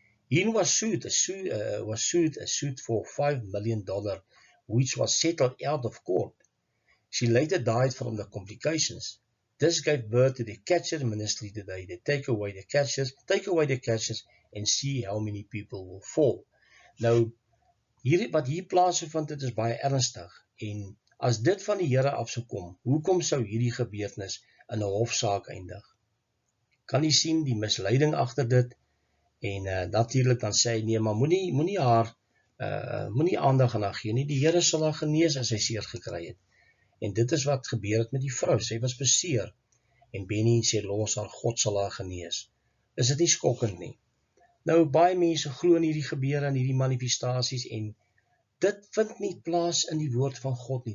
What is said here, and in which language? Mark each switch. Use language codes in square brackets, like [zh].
[en] Hinn was sued a suit for $5 million, which was settled out of court. She later died from the complications. This gave birth to the catcher ministry today. They take away the catchers and see how many people will fall. [af] Nou, wat hier plaasgevind het is baie ernstig. En as dit van die Here af sou kom, hoekom sou hierdie gebeurtenis in 'n hofsaak eindig? Kan jy sien die misleiding agter dit? En natuurlik dan sê hy, nee, maar moenie aandag aan haar gee nie. Die Here sal haar genees as sy seer gekry het. En dit is wat gebeur het met die vrou. Sy was beseer. En Benny sê, los haar, God sal haar genees. Is dit nie skokkend nie? Nou, baie mense glo in hierdie gebeure, in hierdie manifestasies, en dit vind nie plaas in die woord van God nie.